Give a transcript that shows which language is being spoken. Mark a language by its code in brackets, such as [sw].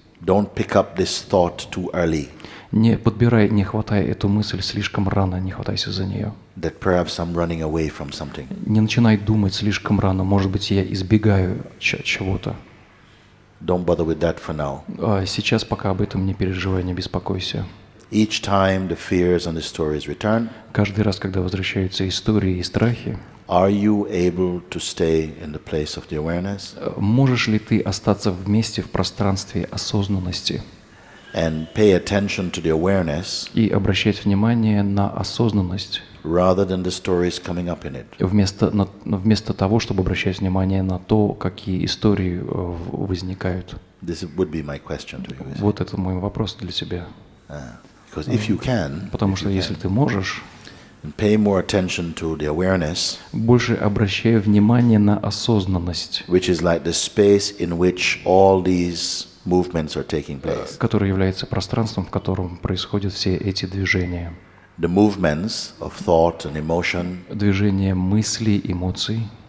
[en] Don't pick up this thought too early, [ru] Не подбирай, не хватай эту мысль слишком рано, не хватайся за нее. [en] that perhaps I'm running away from something. [ru] Не начинай думать слишком рано, может быть, я избегаю чего-то. [en] Don't bother with that for now. [ru] Сейчас пока об этом не переживай, не беспокойся. [en] Each time the fears and the stories return, [ru] Каждый раз, когда возвращаются истории и страхи, [en] are you able to stay in the place of the awareness? [ru] можешь ли ты остаться вместе в пространстве осознанности? [en] and pay attention to the awareness [ru] и обращать внимание на осознанность, [en] rather than the stories coming up in it. [ru] вместо того, чтобы обращать внимание на то, какие истории возникают. [en] This would be my question to you. [ru] Вот это мой вопрос для тебя. [en] Because if you can, [ru] Потому что если ты можешь, [en] and pay more attention to the awareness, [ru] больше обращай внимание на осознанность, [en] which is like the space in which all these movements are taking place. [ru] которая является пространством, в котором происходят все эти движения. [en] The movements of thought and emotion [ru] Движения мыслей, эмоций,